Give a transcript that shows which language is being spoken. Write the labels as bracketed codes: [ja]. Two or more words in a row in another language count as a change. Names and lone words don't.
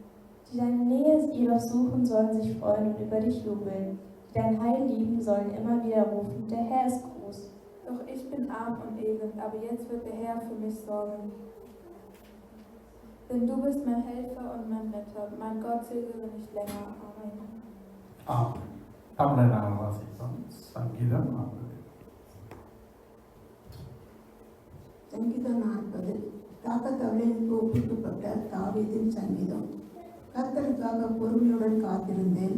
[de] Die deine Nähe jedoch suchen, sollen sich freuen und über dich jubeln. Die dein Heil lieben, sollen immer wieder rufen, der Herr ist groß. Doch ich bin arm und elend, aber jetzt wird der Herr für mich sorgen. Denn du bist mein Helfer und mein Retter. Mein Gott, zögere nicht länger. Amen. [ta] ஆமென். தமிழை நாங்கள் வாசிப்போம். சங்கீதம் 40. சங்கீதம் 40. தாக்கத்தவளின் ஒப்புக்கப்பட்ட தாவீதின் சங்கீதம். கர்த்தருக்காக பொறுமையுடன் காத்திருந்தேன்.